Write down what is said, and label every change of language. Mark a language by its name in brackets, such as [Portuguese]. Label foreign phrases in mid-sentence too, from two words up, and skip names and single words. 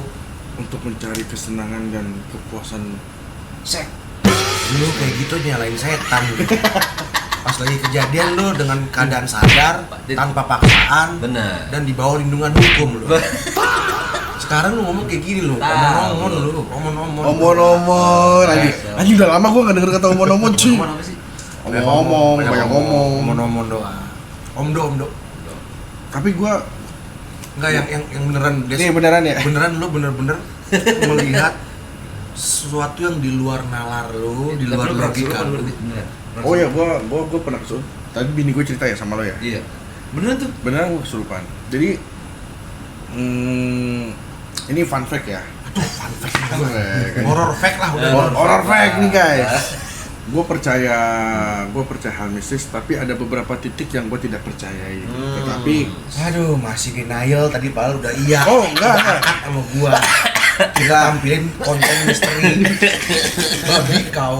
[Indonesian] untuk mencari kesenangan dan kepuasan seks. Lu kayak gitu nyalain setan gitu. Pas lagi kejadian lu dengan keadaan sadar, tanpa paksaan, Benar. dan di bawah lindungan hukum lu. Sekarang lu ngomong kayak gini lu, omon-omon lu, omon-omon. omon-omon anjing udah lama gue gak denger kata omon-omon cuy. Ngomong apa sih? Omong-omong, banyak ngomong. Omon-omon doa. Omdo. Tapi gue Enggak yang beneran Des. ini beneran ya. Beneran lu bener-bener melihat sesuatu yang di luar nalar lu, di luar logika lu. Oh ya, gue pernah kesurupan. Tadi bini gue cerita ya sama lo ya. Iya. Beneran tuh. Beneran gue kesurupan. Jadi ini [English] fun fact [Indonesian] ya. Aduh, [English] fun fact Fun fact. horror fact [Indonesian] lah udah. [English] Horror fact [Indonesian] nih guys. Gue percaya hal mistis, tapi ada beberapa titik yang gue tidak percayai. Tetapi, Aduh, masih denial tadi padahal udah iya. oh enggak. Sama gua. Kita tampilin konten misteri. Babi kau.